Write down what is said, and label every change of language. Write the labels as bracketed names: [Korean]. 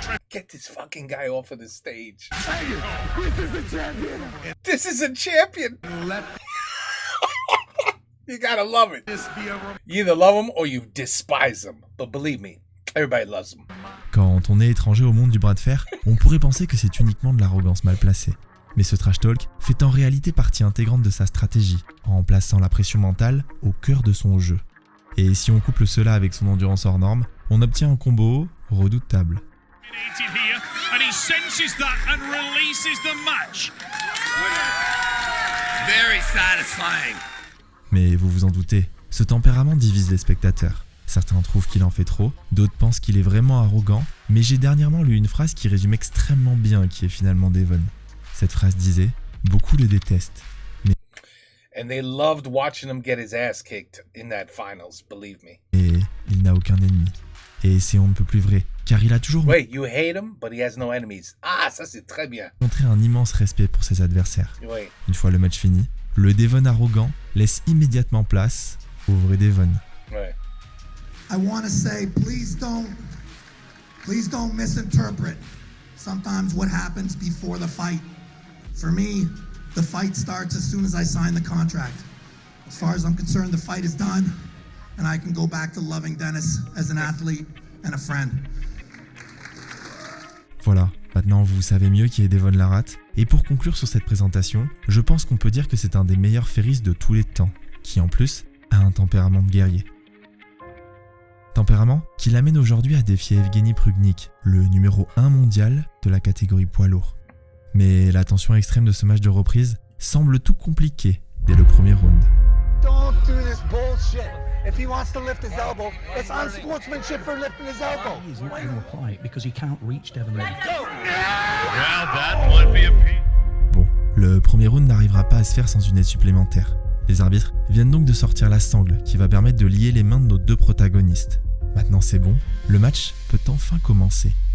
[English] Get this fucking guy off of the stage. This is a champion. You gotta love it. You either love him or you despise him. But believe me, everybody loves him. [French] Quand on est étranger au monde du bras de fer, on pourrait penser que c'est uniquement de l'arrogance mal placée. Mais ce trash talk fait en réalité partie intégrante de sa stratégie, en plaçant la pression mentale au cœur de son jeu. Et si on couple cela avec son endurance hors norme, on obtient un combo redoutable. [English] Here, and he senses that and releases the match. Very satisfying. [French] Mais vous vous en doutez, ce tempérament divise les spectateurs. Certains trouvent qu'il en fait trop, d'autres pensent qu'il est vraiment arrogant, mais j'ai dernièrement lu une phrase qui résume extrêmement bien qui est finalement Devon. Cette phrase disait « Beaucoup le détestent, [English] And they loved watching him get his ass kicked in that finals, believe me. [French] mais il n'a aucun ennemi. » Et c'est on ne peut plus vrai, car il a toujours [English] Wait, you hate him, but he has no enemies. [French] Ah, ça c'est très bien. montré un immense respect pour ses adversaires. [English] Wait. [French] Une fois le match fini, le Devon arrogant laisse immédiatement place au vrai Devon. [English] Right. I want to say, please don't misinterpret sometimes what happens before the fight. For me, the fight starts as soon as I sign the contract. As far as I'm concerned, the fight is done, and I can go back to loving Dennis as an athlete and a friend. [French] Voilà, maintenant vous savez mieux qui est Devon Larratt. Et pour conclure sur cette présentation, je pense qu'on peut dire que c'est un des meilleurs ferries de tous les temps, qui en plus a un tempérament de guerrier. Tempérament qui l'amène aujourd'hui à défier Evgeny Prudnik, le numéro 1 mondial de la catégorie poids lourd. Mais la tension extrême de ce match de reprise semble tout compliquer dès le premier round. [English] Don't do this bullshit. If he wants to lift his elbow, it's unsportsmanship for lifting his elbow. He's not going to apply it because he can't reach Devon Larratt. Well, that might be a piece. [French] Bon, le premier round n'arrivera pas à se faire sans une aide supplémentaire. Les arbitres viennent donc de sortir la sangle qui va permettre de lier les mains de nos deux protagonistes. Maintenant c'est bon, le match peut enfin commencer.